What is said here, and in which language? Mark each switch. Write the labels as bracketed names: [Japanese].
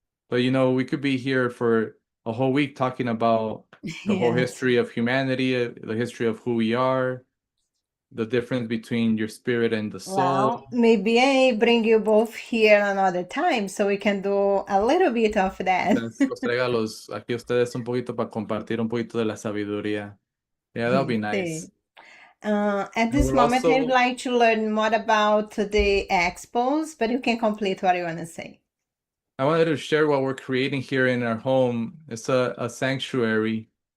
[English] But you know, we could be here for a whole week talking about the whole Yes. history of humanity, the history of who we are, the difference between your spirit and the soul. Well, maybe I bring you both here another time so we can do a little bit of that. [Spanish] Los traiga aquí a ustedes un poquito para compartir un poquito de la sabiduría. [English] Yeah, that'll be nice. At this we're moment, also- I'd like to learn more about the expos, but you can complete what you want to say. I wanted to share what we're creating here in our home. It's a sanctuary.